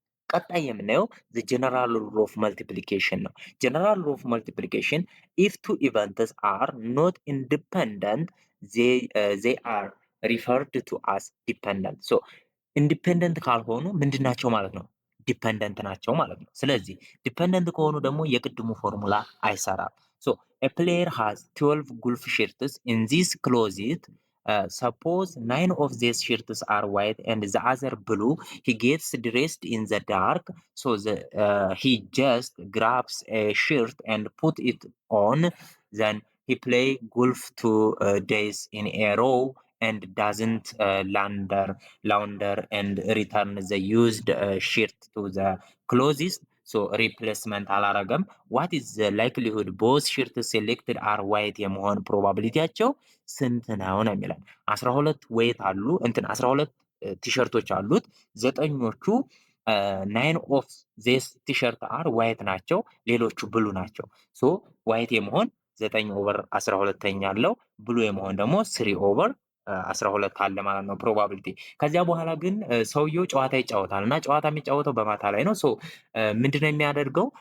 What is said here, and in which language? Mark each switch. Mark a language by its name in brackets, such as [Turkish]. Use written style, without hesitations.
[Amharic] ቀጣይ የምናየው [English] the general rule of multiplication ነው። general rule of multiplication if two events are not independent they are referred to as dependent. [Amharic] so independent ካልሆኑ ምንድናቸው ማለት ነው? ዲፔንደንት ናቸው ማለት ነው። ስለዚህ ዲፔንደንት ከሆኑ ደግሞ የቅድሙ ፎርሙላ አይሰራም። [English] so a player has 12 golf shirts in this closet. Suppose 9 of these shirts are white and the other blue. He gets dressed in the dark, so he just grabs a shirt and put it on. Then he play golf 2 days in a row and doesn't launder and return the used shirt to the closest. [Amharic] ሶ ሪፕሌስመንት አላረገም። [English] ዋት ኢዝ ዘ ላይክሊሁድ ቦዝ ሽርት ሴሌክትድ አር ዋይት [Amharic] የመሆን ፕሮባቢሊቲያቸው ስንት ነው ነው የሚለን። 12 ዌይት አሉ እንትን 12 ቲሸርቶች አሉት። ዘጠኞቹ [English] ናይን ኦፍ ዜስ ቲሸርት አር ዋይት [Amharic] ናቸው፣ ሌሎቹ ብሉ ናቸው። ሶ ዋይት የመሆን 9 ኦቨር 12ኛ አለው፣ ብሉ የመሆን ደግሞ 3 ኦቨር 12 አለ ማለት ነው ፕሮባቢሊቲ። ከዚያ በኋላ ግን ሰውየው ጨዋታ ይጫወታል እና ጨዋታ የሚጫወተው በማታ ላይ ነው። ሶ ምንድነው የሚያደርገው?